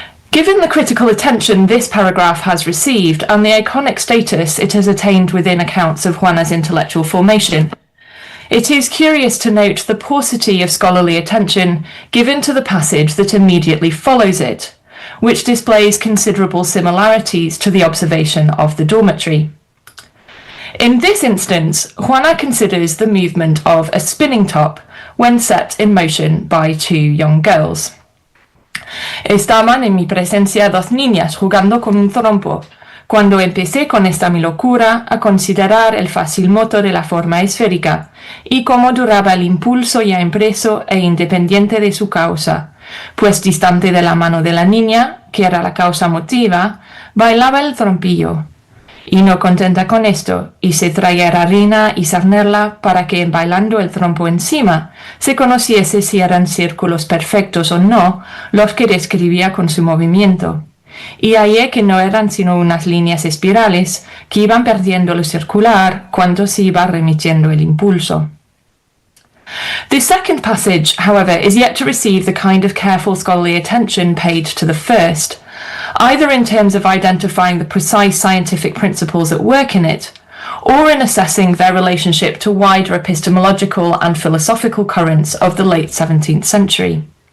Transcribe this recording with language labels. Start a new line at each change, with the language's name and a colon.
English: Given the critical attention this paragraph has received and the iconic status it has attained within accounts of Juana's intellectual formation, it is curious to note the paucity of scholarly attention given to the passage that immediately follows it, which displays considerable similarities to the observation of the dormitory. In this instance, Juana considers the movement of a spinning top when set in motion by 2 young girls.
Spanish: Estaban en mi presencia 2 niñas jugando con un trompo, cuando empecé con esta mi locura a considerar el fácil moto de la forma esférica y cómo duraba el impulso ya impreso e independiente de su causa, pues distante de la mano de la niña, que era la causa motiva, bailaba el trompillo. Y no contenta con esto, hice traer harina y sarnerla para que bailando el trompo encima se conociese si eran círculos perfectos o no los que describía con su movimiento. Y hallé que no eran sino unas líneas espirales que iban perdiendo lo circular cuando se iba remitiendo el impulso.
English: The second passage, however, is yet to receive the kind of careful scholarly attention paid to the first, either in terms of identifying the precise scientific principles at work in it, or in assessing their relationship to wider epistemological and philosophical currents of the late 17th century.